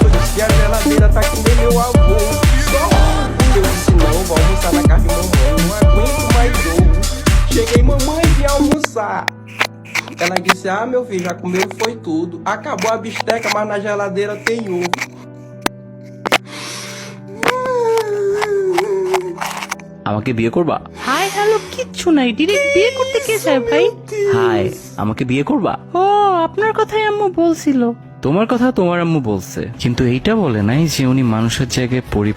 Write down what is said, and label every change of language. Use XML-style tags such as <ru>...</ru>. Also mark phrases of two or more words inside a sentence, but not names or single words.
<pt>Eu disse, a geladeira tá que nem meu avô. Só ovo. Eu disse, não, vou almoçar na casa de mamãe. Não aguento mais ovo. Cheguei, mamãe, vim almoçar. Ela disse, meu filho, já comeu foi tudo. Acabou a bisteca, mas na geladeira tem ovo.</pt> <bn>আমাকে বিয়ে করবা?</bn> <en>hi hello</en> <bn>কিচ্ছু নাই, ডিরেক্ট বিয়ে করতে কে চায় ভাই? হাই, আমাকে বিয়ে করবা? ও আপনার কথাই আম্মু বলছিল। তোমার কথা তোমার আম্মু বলছে, কিন্তু এইটা বলে নাই যে উনি মানুষের জায়গায়</bn>